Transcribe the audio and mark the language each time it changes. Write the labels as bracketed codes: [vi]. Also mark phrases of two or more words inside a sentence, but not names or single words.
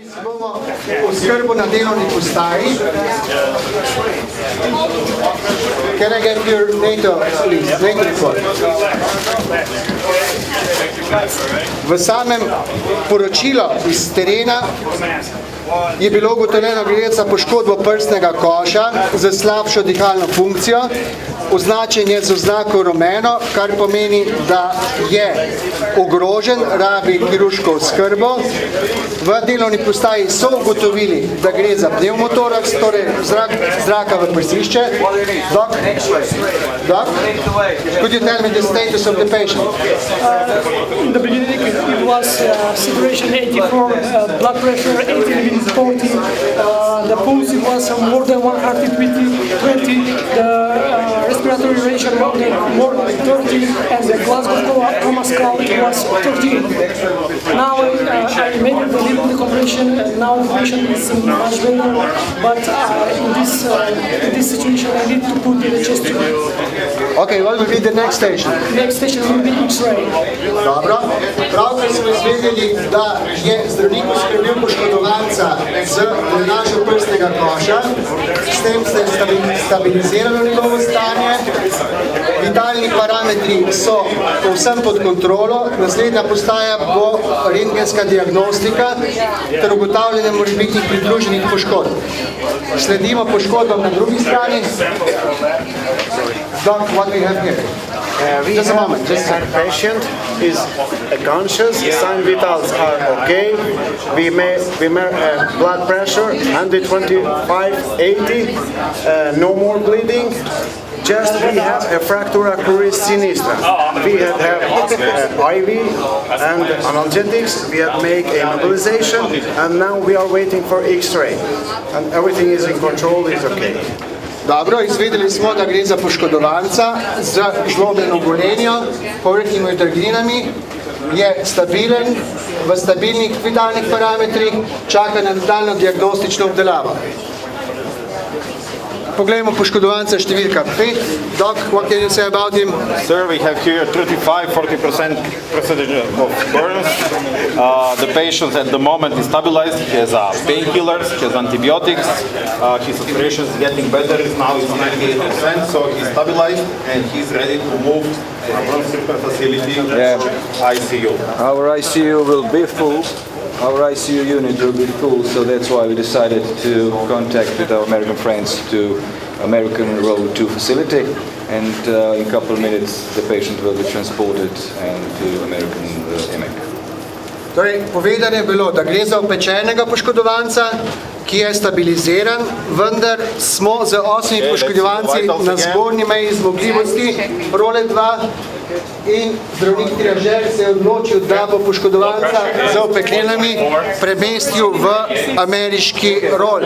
[sl] Imamo oskrbo na delovni postaji. [en] Can I get your NATO, please? NATO report. [sl] V samem poročilu iz terena je bilo ugotovljeno, gre za poškodbo prsnega koša z slabšo dihalno funkcijo. Označen je z oznako rumeno, kar pomeni, da je ogrožen, rabi kirurško oskrbo. V delovni postaji so ugotovili, da gre za pneumotoraks, torej zraka v prsišče. [en] Doc, could you tell me the status of the patient? In the beginning, it was saturation 84, blood pressure 80/40. The pulse was more than 120. The respiratory rate more than 30, and the Glasgow Coma Score was 13. Now I made the little decompression, and now the patient is much better. But in this situation, I need to put the chest tube. Okay, what will be the next station? Next station will be X-ray. [sl] Dobro. Pravkar smo izvedeli, da je zdravnik poskrbel poškodovanca z drenažo prstnega koša, s tem se je stabiliziralo njegovo stanje, vitalni parametri so povsem pod kontrolo, naslednja postaja bo rentgenska diagnostika ter ugotavljanje morebitnih pridruženih poškodb. Sledimo poškodbam na drugi strani. [en] Doc, what we have here? Just a moment. Our patient is conscious. Sign vitals are okay. We measure blood pressure 125/80. No more bleeding. Just we have a [la] fractura cruris sinistra. [en] We have IV and analgesics. We have make a mobilization, and now we are waiting for X-ray. And everything is in control. It's okay. [sl] Dobro, izvedeli smo, da gre za poškodovanca z žlobljeno bolenjo, povrhnjimi utrginami, je stabilen, v stabilnih vitalnih parametrih, čaka na nadaljnjo diagnostično obdelavo. Poglejmo poškodovanca številka 5. [en] Doc, what can you say about him? Sir, we have here 35-40% percentage of burns. The patient at the moment is stabilized. He has painkillers, he has antibiotics. His saturation is getting better. Now it's 98%, so he's stabilized and he's ready to move to a bronze facility, ICU. Our ICU will be full. Our ICU unit will be full, so that's why we decided to contact with our American friends to American Road 2 facility, and in a couple of minutes the patient will be transported to American EMEC. [sl] Torej, povedano je bilo, da gre za opečenega poškodovanca, ki je stabiliziran, vendar smo z 8 poškodovanci na zgornji meji zmogljivosti role 2 in zdravnik triažer se je odločil, da bo poškodovanca z opeklinami premestil v ameriški rol.